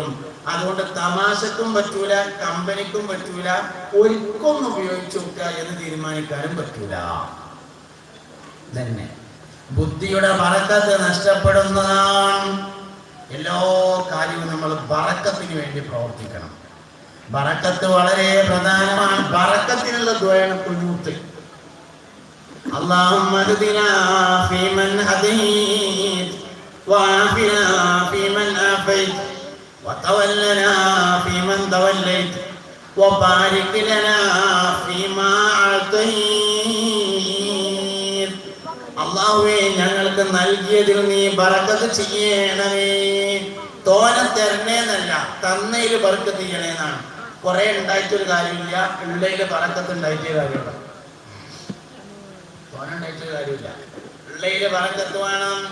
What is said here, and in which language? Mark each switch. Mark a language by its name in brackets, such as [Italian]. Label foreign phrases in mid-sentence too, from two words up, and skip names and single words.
[Malayalam] അതുകൊണ്ട് തമാശക്കും പറ്റൂല, കമ്പനിക്കും പറ്റൂല, ഒരുക്കൊന്ന് ഉപയോഗിച്ചു നോക്കുക എന്ന് തീരുമാനിക്കാനും പറ്റൂല. തന്നെ ബുദ്ധിയുടെ ബറക്കത്ത് നഷ്ടപ്പെടുന്നതാണ്. എല്ലാ കാര്യവും നമ്മൾ ബറക്കത്തിന് വേണ്ടി പ്രവർത്തിക്കണം. ബറക്കത്ത് വളരെ പ്രധാനമാണ്. ബറക്കത്തിനുള്ള ദുആണ് ഖുനൂത്ത്. [Arabic] اللهم اهدنا فيمن هديت وعافنا فيمن عافيت وتولنا فيمن توليت وبارك لنا فيما أعطيت. [Malayalam] അല്ലാഹുവേ, ഞങ്ങൾക്ക് നൽകിയതിൽ നീ ബറക്കത്ത് ചെയ്യണമേ. തോനെ തരണേന്നല്ല, തന്നതിൽ ബറക്കത്ത് ചെയ്യണേന്നാണ്. കുറെ ഉണ്ടായിട്ടൊരു കാര്യമില്ല, ഉള്ളതിൽ ബറക്കത്ത് ഉണ്ടായിട്ടേ കാര്യമുള്ള. കാര്യമില്ല, ഉള്ളയിലെ ബറക്കത്ത് വേണം.